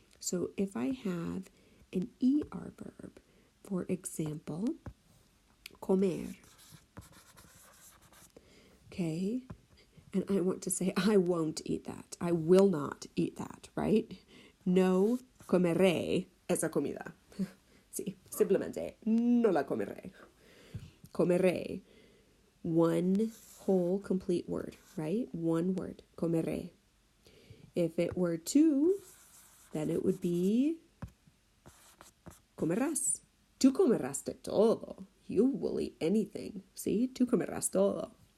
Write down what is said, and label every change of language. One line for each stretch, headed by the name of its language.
English: So if I have an ER verb, for example, comer. Okay, and I want to say I won't eat that. I will not eat that, right?
Spanish: No comeré esa comida. Sí, simplemente no la comeré. Comeré.
English: One whole complete word, right? One word, comeré. If it were two, then it would be comerás.
Spanish: Tú comerás de todo.
English: You will eat anything. See?
Spanish: Tú comerás todo.